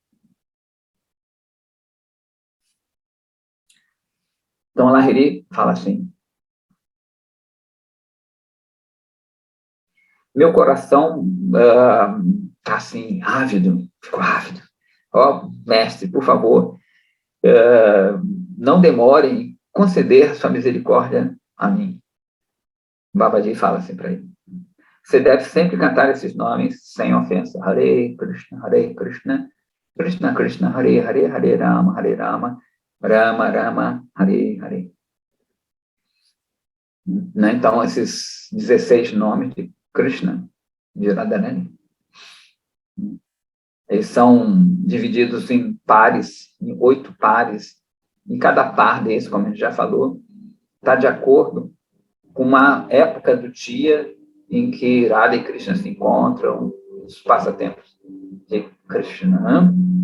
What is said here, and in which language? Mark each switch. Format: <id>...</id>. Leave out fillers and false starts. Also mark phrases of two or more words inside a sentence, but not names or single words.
<pt>Então, Lahiri fala assim, meu coração está assim, ávido, ficou ávido. Ó, mestre, por favor, não demore em conceder sua misericórdia a mim. Babaji fala assim para ele. Você deve sempre cantar esses nomes sem ofensa.</pt> <sa>Hare Krishna, Krishna Krishna, Hare Hare, Hare Rama, Rama Rama, Hare Hare.</sa> <pt>Né? Então, esses 16 nomes de Krishna, de Radharani, eles são divididos em pares, em 8 pares, e cada par desses, como a gente já falou, está de acordo com uma época do dia em que Radha e Krishna se encontram, os passatempos de Krishna.</pt>